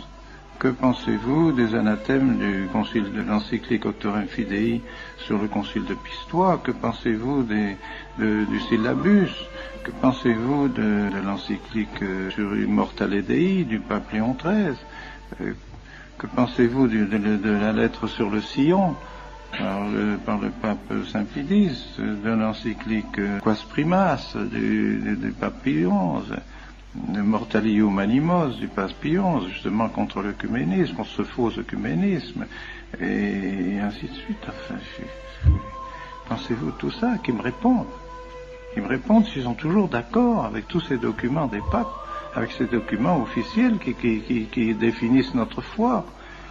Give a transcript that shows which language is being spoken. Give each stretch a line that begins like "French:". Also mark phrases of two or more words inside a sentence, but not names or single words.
French: Que pensez-vous des anathèmes du concile de l'encyclique Auctorem Fidei sur le concile de Pistoie? Que pensez-vous du syllabus? Que pensez-vous de l'encyclique sur Immortale Dei du pape Léon XIII? Que pensez-vous de la lettre sur le sillon par le pape Saint-Pie X, de l'encyclique Quas Primas du pape Pie XI? De Mortalium Animos du pape Pie XI, justement contre l'œcuménisme, contre ce faux œcuménisme, et ainsi de suite. Enfin, pensez-vous tout ça? Qu'ils me répondent. Ils me répondent s'ils sont toujours d'accord avec tous ces documents des papes, avec ces documents officiels qui définissent notre foi.